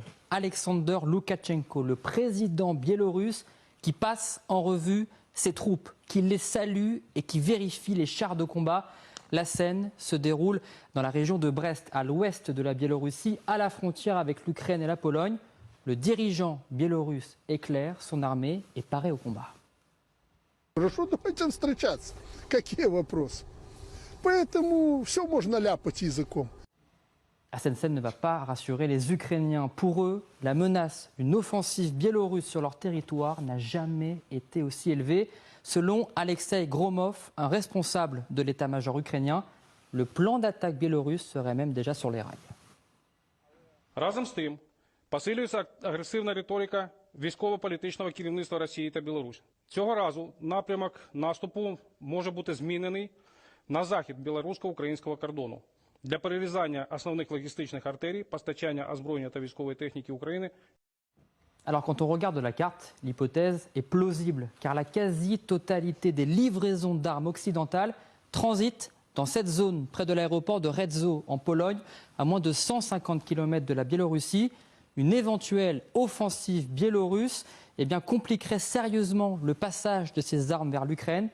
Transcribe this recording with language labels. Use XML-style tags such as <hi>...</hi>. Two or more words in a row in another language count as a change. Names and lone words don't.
<fr>Alexander Loukachenko, le président biélorusse, qui passe en revue ses troupes, qui les salue et qui vérifie les chars de combat. La scène se déroule dans la région de Brest, à l'ouest de la Biélorussie, à la frontière avec l'Ukraine et la Pologne. Le dirigeant biélorusse éclaire son armée et paraît au combat.</fr> <ru>Хорошо, давайте встречаться. Какие вопросы? Поэтому все можно ляпать языком.</ru> <fr>Cette scène ne va pas rassurer les Ukrainiens. Pour eux, la menace d'une offensive biélorusse sur leur territoire n'a jamais été aussi élevée. Selon Alexei Gromov, un responsable de l'état-major ukrainien, le plan d'attaque biélorusse serait même déjà sur les rails.</fr> <uk>Разом з тим, посилюється агресивна риторика військово-політичного керівництва Росії та Білорусі. Цього разу напрямок наступу може бути змінений на захід білорусько-українського кордону для перерізання основних логістичних артерій, постачання озброєння та військової техніки України.</uk> <fr>Alors quand on regarde la carte, l'hypothèse est plausible, car la quasi-totalité des livraisons d'armes occidentales transitent dans cette zone, près de l'aéroport de Redzow, en Pologne, à moins de 150 km de la Biélorussie. Une éventuelle offensive biélorusse compliquerait sérieusement le passage de ces armes vers l'Ukraine.</fr>